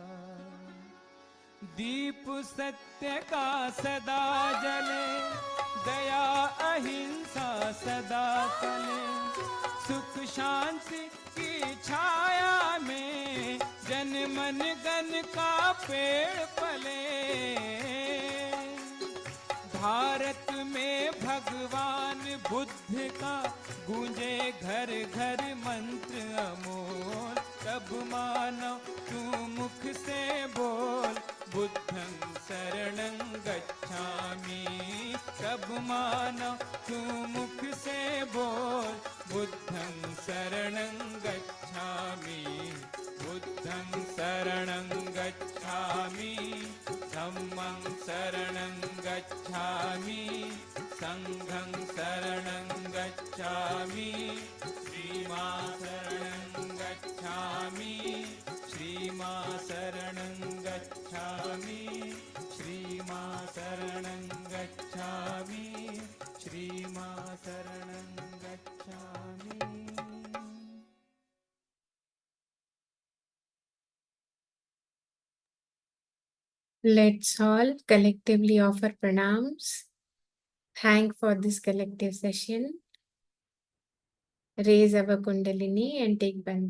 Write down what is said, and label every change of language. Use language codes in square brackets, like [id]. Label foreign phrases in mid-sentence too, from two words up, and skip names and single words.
[hi] दीप सत्य का सदा जले, दया अहिंसा सदा फले, सुख शांति की छाया में जन मन गन का पेड़ पले, भारत में भगवान बुद्ध का गूंजे घर घर मंत्र अमोल, तब मानो तू मुख से बोल, [pi] बुद्धं शरणं गच्छामि, [hi] तब मानो तू मुख से बोल, [pi] बुद्धं शरणं गच्छामि, बुद्धं शरणं गच्छामि, धम्मं शरणं गच्छामि, संघं शरणं गच्छामि, श्रीमा शरणं गच्छामि, श्रीमा शरणं गच्छामि, श्रीमा शरणं गच्छामि, श्रीमा शरणं गच्छामि। [en] Let's all collectively offer pranams. Thank for this collective session. Raise our Kundalini and take bandhans.